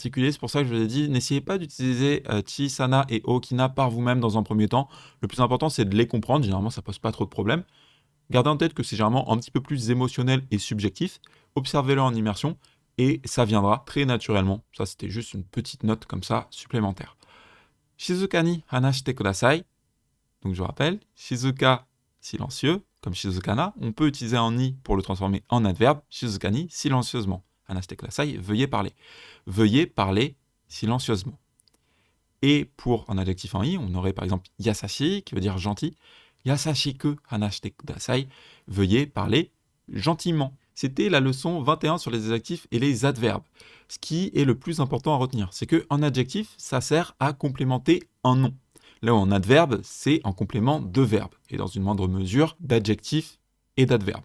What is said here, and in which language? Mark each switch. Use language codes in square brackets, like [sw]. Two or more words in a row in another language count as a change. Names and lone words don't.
[fr] C'est pour ça que je vous ai dit, n'essayez pas d'utiliser chisana et okina par vous-même dans un premier temps. Le plus important, c'est de les comprendre. Généralement, ça ne pose pas trop de problèmes. Gardez en tête que c'est généralement un petit peu plus émotionnel et subjectif. Observez-le en immersion et ça viendra très naturellement. Ça, c'était juste une petite note comme ça supplémentaire. [ja] 静かに話してください. [fr] Donc je rappelle, shizuka, silencieux, comme shizukana. On peut utiliser un ni pour le transformer en adverbe. [ja] 静かに, [fr] silencieusement. [ja] 話してください, [fr] veuillez parler. Veuillez parler silencieusement. Et pour un adjectif en i, on aurait par exemple yasashi, qui veut dire gentil. [ja] 優しく話してください, [fr] veuillez parler gentiment. C'était la leçon 21 sur les adjectifs et les adverbes. Ce qui est le plus important à retenir, c'est qu'un adjectif, ça sert à complémenter un nom. Là où un adverbe, c'est en complément de verbes, et dans une moindre mesure d'adjectifs et d'adverbes.